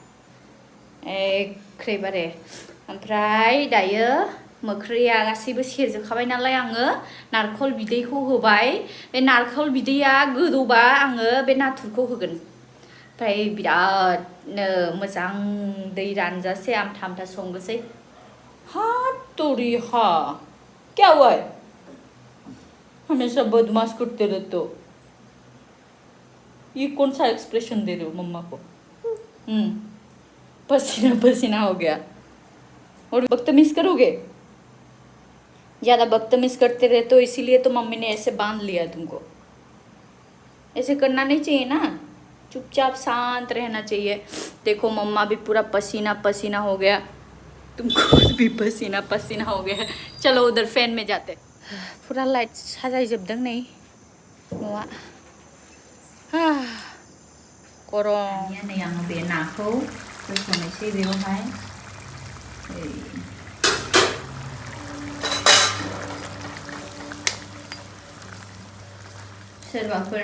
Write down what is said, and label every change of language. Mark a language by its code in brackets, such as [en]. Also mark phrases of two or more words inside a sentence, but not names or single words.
[brx] एखेबारे ओमफ्राय दायो मोख्रैया गासैबो सेरजोबखाबाय नालाय आङो नारखल बिदैखौ होबाय बे नारखल बिदैया गोदौबा आङो बे नाथुरखौ होगोन ओमफ्राय बिरादनो मोजां दै रानजासे आमथा आमथा संनोसै हातोरी [hi] हा क्या हुआ है हमेशा बदमाश करते रहते हो ये कौन सा एक्सप्रेशन दे रहे हो मम्मा को पसीना पसीना हो गया और बदतमीज करोगे ज़्यादा बदतमीज करते रहते तो इसीलिए तो मम्मी ने ऐसे बांध लिया तुमको ऐसे करना नहीं चाहिए ना चुपचाप शांत रहना चाहिए देखो मम्मा भी पूरा पसीना पसीना हो गया तुमको भी पसीना पसीना हो गया चलो उधर फैन में जाते पूरा लाइट [brx] साजायजोबदों नै न'आ गरम नै आङो बे नाखौ होसननोसै बेयावहाय सोरबाफोर